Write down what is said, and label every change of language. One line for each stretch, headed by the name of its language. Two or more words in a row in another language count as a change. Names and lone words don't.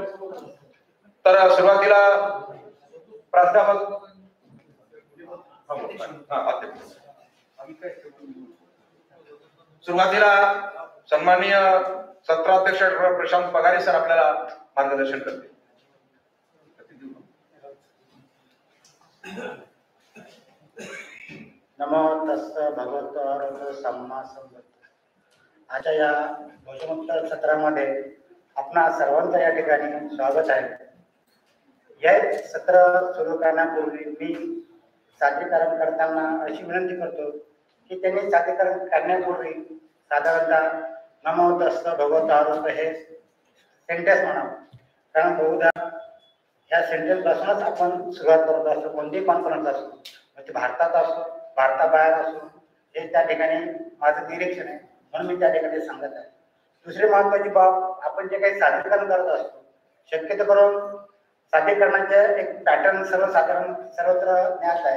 Marathi: तर सुरुवातीला प्राध्यापक सुरुवातीला सन्माननीय सत्राध्यक्ष डॉक्टर प्रशांत पगारे सर आपल्याला मार्गदर्शन करतील.
Pali: नमो तस्स भगवतो अरहतो सम्मा संबुद्धः.
Marathi: आजच्या या भोजनोत्तर सत्रामध्ये आपणा सर्वांचं या ठिकाणी स्वागत आहे. हे सत्र सुरू करण्यापूर्वी मी सादरीकरण करताना अशी विनंती करतो की त्यांनी सादरीकरण करण्यापूर्वी साधारणतः
Pali: नमो तस्स भगवतो अरहतो
Marathi: हे सेंटेन्स म्हणावं. कारण बहुधा ह्या सेंटेन्स पासूनच आपण सुरुवात करत असतो. कोणती कॉन्फरन्स असो, म्हणजे भारतात असो भारताबाहेर असो, हे त्या ठिकाणी माझं निरीक्षण आहे म्हणून मी त्या ठिकाणी सांगत आहे. दुसरी महत्वाची बाब, आपण जे काही सादरीकरण करत असतो शक्यतो करून सादरीकरणाचे एक पॅटर्न सर्वसाधारण सर्वत्र ज्ञात आहे.